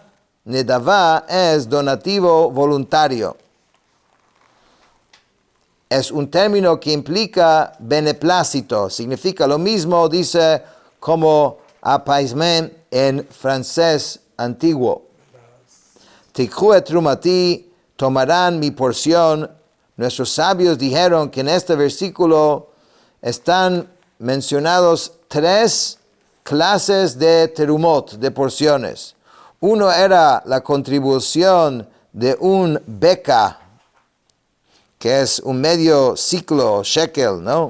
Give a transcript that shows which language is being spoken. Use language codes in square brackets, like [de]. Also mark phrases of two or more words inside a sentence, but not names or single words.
[es] Nedavah es donativo voluntario. Es un término que implica beneplácito. Significa lo mismo, dice, como apaisement en francés antiguo. [he] תקחו את תרומתי, [es] tomarán mi porción. Nuestros sabios dijeron que en este versículo están mencionados 3 clases de terumot, de porciones. Uno era la contribución de un beca, que es un medio ciclo, shekel, ¿no?